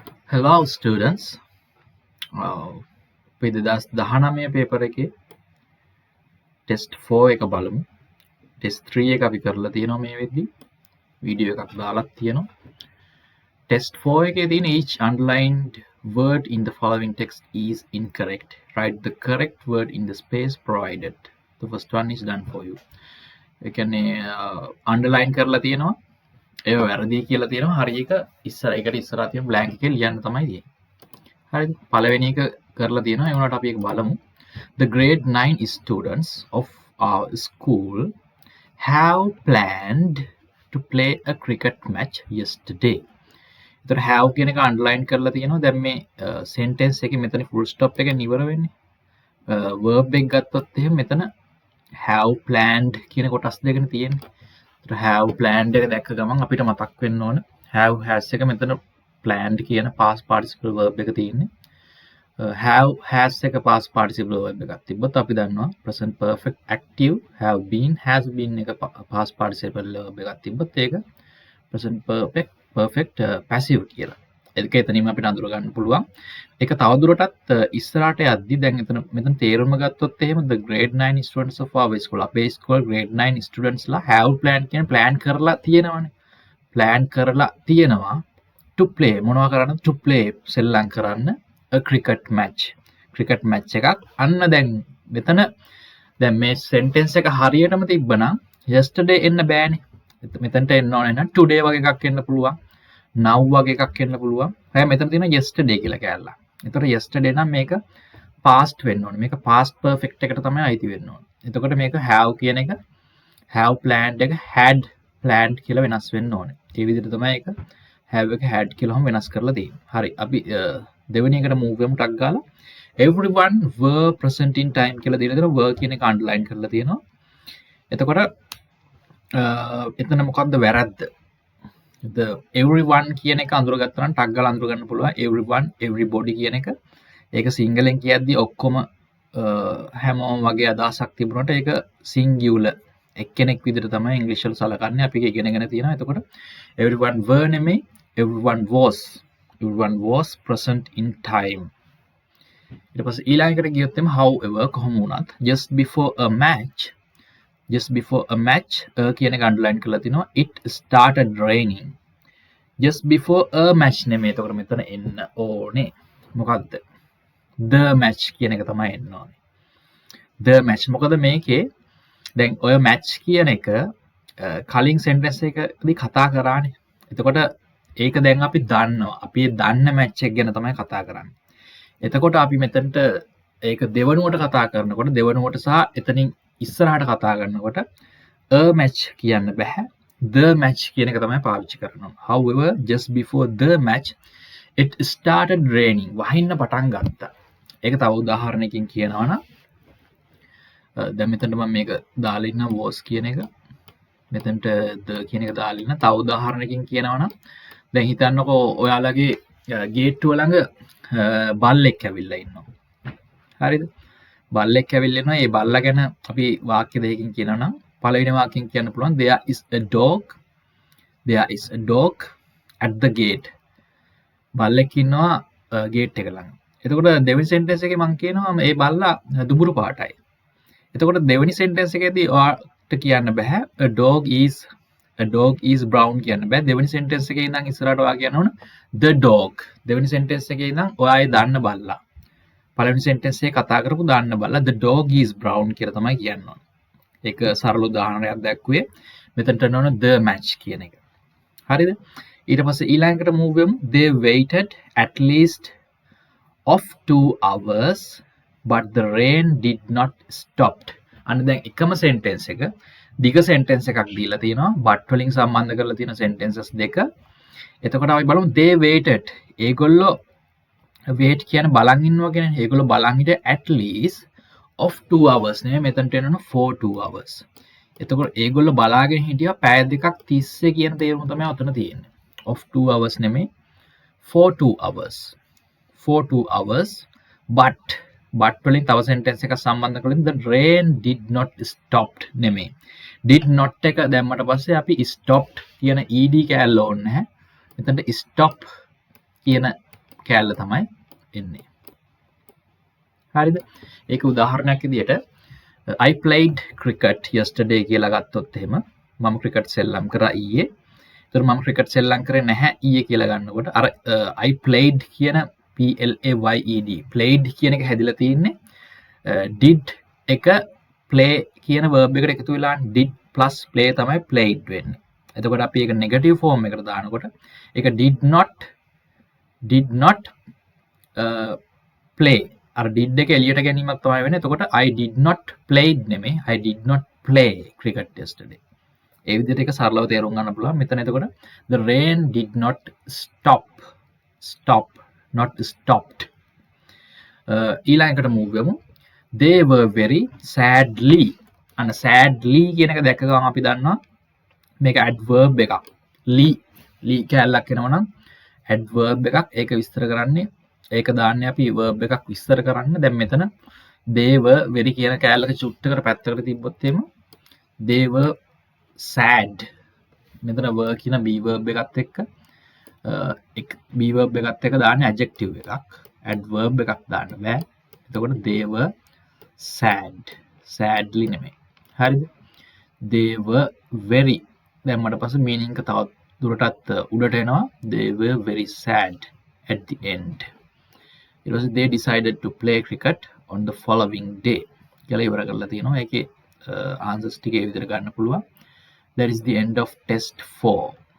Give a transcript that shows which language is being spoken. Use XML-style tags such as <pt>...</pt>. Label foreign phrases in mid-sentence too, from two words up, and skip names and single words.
<en>Hello students.</en> <si>අපි 2019 පේපර් එකේ ටෙස්ට් 4 එක බලමු. ටෙස්ට් 3 එක අපි කරලා තියෙනවා මේ වෙද්දි. වීඩියෝ එකක් දාලා තියෙනවා. ටෙස්ට් 4 එකේ තියෙන</si> <en>each underlined word in the following text is incorrect. Write the correct word in the space provided. The first one is done for you.</en> <si>ඒ කියන්නේ underline කරලා තියෙනවා. ඒව වැරදි කියලා තියෙනවා. හරි එක එකට ඉස්සරහා තියෙන blank එකේ ලියන්න තමයි තියෙන්නේ. හරිද? පළවෙනි එක කරලා තියෙනවා. ඒ වුණාට අපි ඒක බලමු.</si> <en>The grade 9 students of our school have planned to play a cricket match yesterday.</en> <si>ඒතර have කියන එක underline කරලා තියෙනවා. දැන් මේ sentence එකේ මෙතන</si> <en>full stop</en> <si>එකෙන් ඉවර වෙන්නේ. verb එක ගත්තොත් එහෙම මෙතන</si> <en>have planned</en> <si>කියන කොටස් දෙකනේ තියෙන්නේ. ඒතර</si> <en>have planned</en> <si>එක දැක්ක ගමන් අපිට මතක් වෙන්න ඕන</si> <en>have has</en> <si>එක මෙතන planned කියන</si> <en>past participle verb</en> <si>එක තියෙන්නේ.</si> <en>have has එක past participle verb</en> <si>එකක් තිබ්බොත් අපි දන්නවා</si> <en>present perfect active have been has been එක past participle verb</en> <si>එකක් තිබ්බොත් ඒක</si> <en>present perfect passive කියලා.</en> <si>ඒක එතනින්ම අපිට අඳුර ගන්න පුළුවන්. ඒක තවදුරටත් ඉස්සරහට යද්දි දැන් මෙතන තේරුම ගත්තොත් එහෙම</si> <en>the grade 9 students of our school</en> <si>අපේ</si> <en>school grade 9 students</en> <si>ලා</si> <en>have planned</en> <si>කියන plan කරලා තියෙනවානේ. plan කරලා තියෙනවා</si> <en>to play</en> <si>මොනවා කරන්නද</si> <en>to play</en> <si>සෙල්ලම් කරන්න</si> <en>a cricket match</en> <si>එකක් අන්න දැන් දැන් මේ sentence එක හරියටම තිබ්බනම් yesterday එන්න බෑනේ මෙතනට එන්න ඕනේ නම් today වගේ එකක් එන්න පුළුවන් now වගේ එකක් එන්න පුළුවන් හැබැයි මෙතන තියෙන yesterday කියලා කැලලා. ඒතර yesterday නම් මේක past වෙන්න ඕනේ මේක</si> <en>past perfect</en> <si>එකට තමයි අයිති වෙන්න ඕනේ. එතකොට මේක have කියන එක</si> <en>have planned</en> <si>එක</si> <en>had planned</en> <si>කියලා වෙනස් වෙන්න ඕනේ. ඒ විදිහට තමයි ඒක have එක had කියලාම වෙනස් කරලා තියෙන්නේ. හරි අපි දෙවෙනි එකට move වෙමු ටක් ගාලා.</si> <en>everyone were present in time</en> <si>කියලා දීලා තියෙනවා. were කියන එක underline කරලා තියෙනවා. එතකොට එතන මොකක්ද වැරද්ද?</si> <en>the everyone</en> <si>කියන එක අඳුරගත්තා නම් ටක් ගාලා අඳුර ගන්න පුළුවන්.</si> <en>everyone everybody</en> <si>කියන එක ඒක සිංහලෙන් කියද්දි ඔක්කොම හැමෝම වගේ අදහසක් තිබුණාට ඒක singular එක්කෙනෙක් විදිහට තමයි ඉංග්‍රීසි වල සලකන්නේ. අපි ඒක ඉගෙනගෙන තියෙනවා.</si> <en>එතකොට everyone were නෙමෙයි everyone was present in time.</en> <si>ඊට පස්සේ ඊළඟට ගියොත් එම however කොහොම වුණත්</si> <en>just before a match</en> <si>කියන එක underline කරලා තිනවා.</si> <en>it started raining. just before a match නෙමෙයි.</en> <si>එතකොට මෙතන එන්න ඕනේ මොකද්ද?</si> <en>the match</en> <si>කියන එක තමයි එන්න ඕනේ.</si> <en>the match</en> <si>මොකද මේකේ දැන් ඔය match කියන එක කලින් sentence එකදී කතා කරානේ. එතකොට ඒක දැන් අපි දන්නවා. අපි දන්න match එක ගැන තමයි කතා කරන්නේ. එතකොට අපි මෙතනට ඒක දෙවනුවට කතා කරනකොට දෙවනුවට සහ එතනින් ඉස්සරහට කතා කරනකොට</si> <en>a match</en> <si>කියන්න බෑ.</si> <en>the match</en> <si>කියන එක තමයි පාවිච්චි කරනවා.</si> <en>However, just before the match it started raining.</en> <si>වහින්න පටන් ගත්තා. ඒක තව උදාහරණයකින් කියනවා නම් දැන් මෙතනට මම මේක දාලා ඉන්න was කියන එක මෙතනට the කියන එක දාලා ඉන්න තව උදාහරණයකින් කියනවා නම් දැන් හිතන්නකෝ ඔයාලගේ ගේට්ටුව ළඟ බල්ලෙක් ඇවිල්ලා ඉන්නවා. හරිද? බල්ලෙක් ඇවිල්ලා ඉන්නවා. ඒ බල්ලා ගැන අපි වාක්‍ය දෙකකින් කියනවා නම් පළවෙනි වාක්‍යයෙන් කියන්න පුළුවන්</si> <en>there is a dog at the gate.</en> <si>බල්ලෙක් ඉන්නවා ගේට් එක ළඟ. එතකොට දෙවෙනි සෙන්ටෙන්ස් එකේ මම කියනවා මේ බල්ලා දුඹුරු පාටයි. එතකොට දෙවෙනි සෙන්ටෙන්ස් එකේදී ඔයාලට කියන්න බෑ</si> <en>a dog is brown</en> <si>කියන්න බෑ. දෙවෙනි සෙන්ටෙන්ස් එකේ ඉඳන් ඉස්සරහට ඔයා කියන්න ඕන</si> <en>the dog.</en> <si>දෙවෙනි සෙන්ටෙන්ස් එකේ ඉඳන් ඔයා ඒ දන්න බල්ලා. පළවෙනි සෙන්ටෙන්ස් එකේ කතා කරපු දන්න බල්ලා</si> <en>the dog is brown</en> <si>කියලා තමයි කියන්න ඕන. ඒක සරල උදාහරණයක් දැක්කුවේ. මෙතනට යන</si> <en>the match</en> <si>කියන එක. හරිද? ඊට පස්සේ ඊළඟට move වෙමු.</si> <en>They waited at least of 2 hours but the rain did not stop.</en> <si>අන්න දැන් එකම sentence එක දිග sentence එකක් දීලා තියෙනවා. but වලින් සම්බන්ධ කරලා තියෙන sentences දෙක. එතකොට අපි බලමු</si> <en>they waited.</en> <si>ඒගොල්ලෝ wait කියන්නේ බලන් ඉන්නවා කියන්නේ. ඒගොල්ලෝ බලන් හිටියේ</si> <en>at least of 2 hours</en> <si>නෙමෙයි මෙතනට එනවා</si> <en>for 2 hours.</en> <si>එතකොට ඒගොල්ලෝ බලාගෙන හිටියා පැය දෙකක් තිස්සේ කියන තේරුම තමයි ඔතන තියෙන්නේ.</si> <en>of 2 hours නෙමෙයි for 2 hours. for 2 hours but</en> <si>වලින් තව sentence එකක් සම්බන්ධ කරලා</si> <en>the rain did not stopped නෙමෙයි. did not</en> <si>එක දැම්මට පස්සේ අපි stopped කියන ed කෑල්ල ඕනේ නැහැ. එතනට stop කියන කෑල්ල තමයි එන්නේ. හරිද? ඒක උදාහරණයක් විදියට</si> <en>I played cricket yesterday</en> <si>කියලා ගත්තොත් එහෙම මම ක්‍රිකට් සෙල්ලම් කරා ඊයේ. ඒතර මම ක්‍රිකට් සෙල්ලම් කරේ නැහැ ඊයේ කියලා ගන්නකොට අර</si> <en>I played</en> <si>කියන PLAYED played කියන එක හැදිලා තියෙන්නේ did එක play කියන verb එකට එකතු වෙලා</si> <en>did plus play</en> <si>තමයි played වෙන්නේ. එතකොට අපි ඒක</si> <en>negative form</en> <si>එකට දානකොට ඒක</si> <en>did not play</en> <si>අර did එක එළියට ගැනීමක් තමයි වෙන්නේ.</si> <en>එතකොට I did not played නෙමෙයි I did not play cricket yesterday.</en> <si>ඒ විදිහට ඒක සරලව තේරුම් ගන්න පුළුවන්. මෙතන එතකොට</si> <en>the rain did not stop not stopped.</en> <si>ඊළඟට move වෙමු.</si> <en>They were very sadly</en> <si>අන්න sadly කියන එක දැක්ක ගමන් අපි දන්නවා මේක adverb එකක්. lee කැලලක් එනවා නම් adverb එකක්. ඒක විස්තර කරන්නේ ඒක දාන්නේ අපි verb එකක් විස්තර කරන්න. දැන් මෙතන</si> <en>they were very</en> <si>කියන කැලලක චුට්ටකට පැත්තකට තිබ්බොත් එහෙම</si> <en>they were sad.</en> <si>මෙතන were කියන</si> <en>be verb</en> <si>එකත් එක්ක</si> <en>be verb</en> <si>එකත් එක්ක දාන්නේ adjective එකක්. adverb එකක් දාන්න බෑ. එතකොට they were sadly නෙමෙයි. හරිද?</si> <en>they were very</en> <si>දැම්මට පස්සේ meaning එක තවත් දුරටත් උඩට එනවා.</si> <en>they were very sad at the end.</en> <si>ඊට පස්සේ</si> <en>they decided to play cricket on the following day</en> <si>කියලා ඉවර කරලා තියෙනවා. ඒකේ answers ටික ඒ විදිහට ගන්න පුළුවන්.</si> <en>That is the end of test 4.</en>